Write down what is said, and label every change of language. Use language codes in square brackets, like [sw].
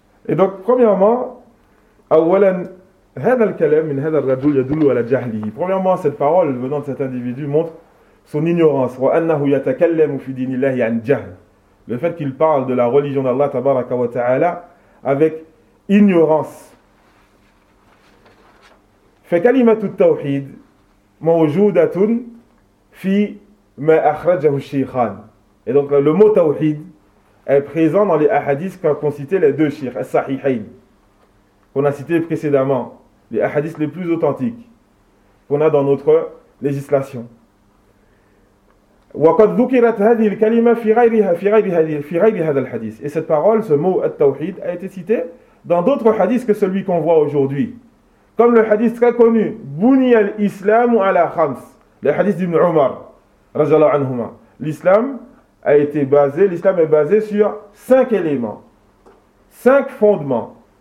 [fr] Et donc, premièrement, Premièrement, cette parole venant de cet individu montre son ignorance. Le fait qu'il parle de la religion d'Allah tabaraka wa ta'ala avec ignorance. [ar] فكلمه التوحيد موجوده في ما اخرجه الشيخان. [fr] Et donc le mot tawhid est présent dans les hadiths qu'ont cité les deux cheikhs as-sahihain qu'on a cité précédemment, les hadiths les plus authentiques qu'on a dans notre législation. [ar] وقد ذكرت هذه الكلمه في غيرها في غير هذا الحديث. [fr] Et cette parole, ce mot at-tawhid, a été cité dans d'autres hadiths que celui qu'on voit aujourd'hui. Comme le hadith très connu, [ar] Bouni al-Islam ala khams, [fr] le hadith d'Ibn Omar, radiallahu anhuma. L'islam est basé sur cinq éléments, cinq fondements.